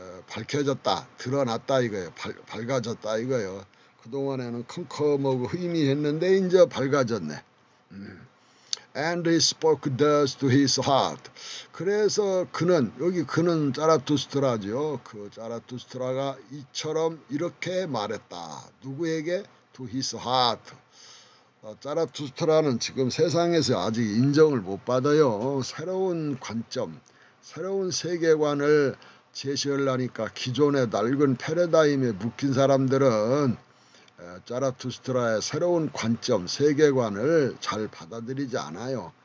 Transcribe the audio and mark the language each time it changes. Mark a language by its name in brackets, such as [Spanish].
[Korean] 밝혀졌다, 드러났다 이거예요. 밝아졌다 이거예요. 그동안에는 컴컴하고 희미했는데 이제 밝아졌네. [English] And he spoke thus to his heart. [Korean] 그래서 그는, 여기 그는 자라투스트라죠. 그 자라투스트라가 이처럼 이렇게 말했다. 누구에게? [English] To his heart. [Korean] 자라투스트라는 지금 세상에서 아직 인정을 못 받아요. 새로운 관점, 새로운 세계관을 제시하려니까 기존의 낡은 패러다임에 묶인 사람들은 자라투스트라의 새로운 관점, 세계관을 잘 받아들이지 않아요.